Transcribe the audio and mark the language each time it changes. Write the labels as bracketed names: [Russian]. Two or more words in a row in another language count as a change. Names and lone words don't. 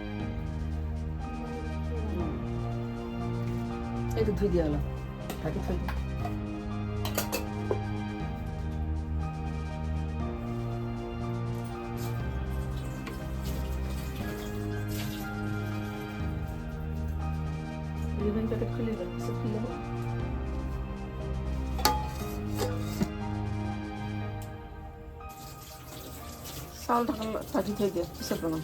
[Assamese] এইটু ধুই দিয়া হলো, ঢাকি থই দিয়া। [Bangla] রিবন প্যাকেট খুলে দাও, সব খুলে দাও। [Assamese] চাউল ঢাকি থৈ দিয়া, পিছত বনাম।